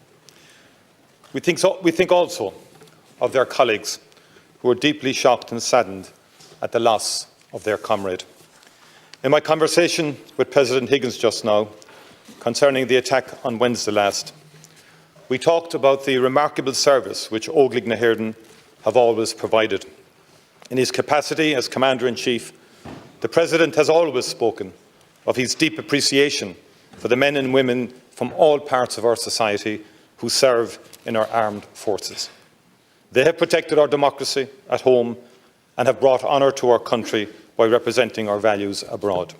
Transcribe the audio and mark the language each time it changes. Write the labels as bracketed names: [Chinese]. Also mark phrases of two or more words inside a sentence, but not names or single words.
[English] We think also of their colleagues who are deeply shocked and saddened at the loss of their comrade. In my conversation with President Higgins just now, concerning the attack on Wednesday last, we talked about the remarkable service which Óglaigh na hÉireann have always provided. In his capacity as Commander-in-Chief, the President has always spoken of his deep appreciation for the men and women from all parts of our society who serve in our armed forces. They have protected our democracy at home and have brought honour to our country by representing our values abroad.